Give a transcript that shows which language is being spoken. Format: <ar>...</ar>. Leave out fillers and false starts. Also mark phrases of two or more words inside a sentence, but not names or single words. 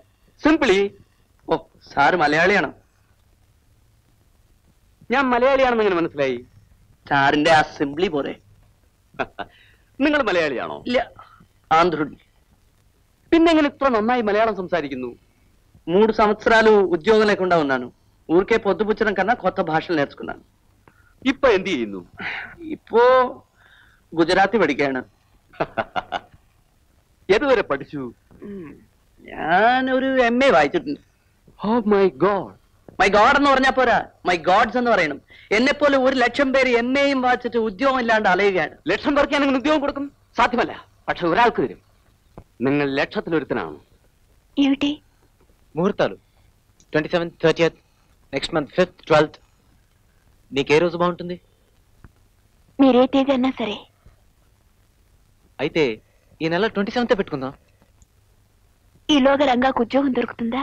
<ml>സിംപിളി. ഓ, സാറ് മലയാളിയാണോ? ഞാൻ മലയാളിയാണെന്ന് എങ്ങനെ മനസ്സിലായി? സാറിന്റെ അസംബ്ലി പോലെ. നിങ്ങൾ മലയാളിയാണോ? ഇല്ല, ఆంధ్రుడి. പിന്നെ എങ്ങനെ ഇത്ര നന്നായി മലയാളം సంసారిക്കുന്നു?</ml> <te>3 సంవత్సరాలు ఉద్యోగం లేకుండా ఉన్నాను. ఊరికే పొద్దుపుచ్చడం కన్నా కొత్త భాషలు నేర్చుకున్నాను.</te> <ml>ഇപ്പൊ എന്ത് ചെയ്യുന്നു? ഇപ്പോ ഗുജറാത്തി പഠിക്കുകയാണ്. ഏതുവരെ പഠിച്ചു? ഞാനൊരു MA വായിച്ചിട്ടുണ്ട്.</ml> <en>oh my god. my god</en> <ml>എന്ന് പറഞ്ഞാൽ പോരാ,</ml> <en>my gods</en> <ml>എന്ന് പറയണം. എന്നെപ്പോലെ 1,00,000 പേര് MAയും വായിച്ചിട്ട് ഉദ്യോഗം ഇല്ലാണ്ട് അലയുകയാണ്. ലക്ഷം പേർക്ക് ഞാൻ അങ്ങനെ ഉദ്യോഗം കൊടുക്കും? സാധ്യമല്ല. പക്ഷെ ഒരാൾക്ക് തരും. നിങ്ങൾ ലക്ഷത്തിലൊരുത്തനാണ്.</ml> <te>ఏమిటి? ముహూర్తాలు 27th, 30th,</te> <en>next month</en> <te>5th, 12th. నీకే రోజు బాగుంటుంది? మీరే తేదీ అన్నా సరే. అయితే ఈ నెల 27th పెట్టుకుందాం. ఈలోగా రంగాకు ఉద్యోగం దొరుకుతుందా?</te>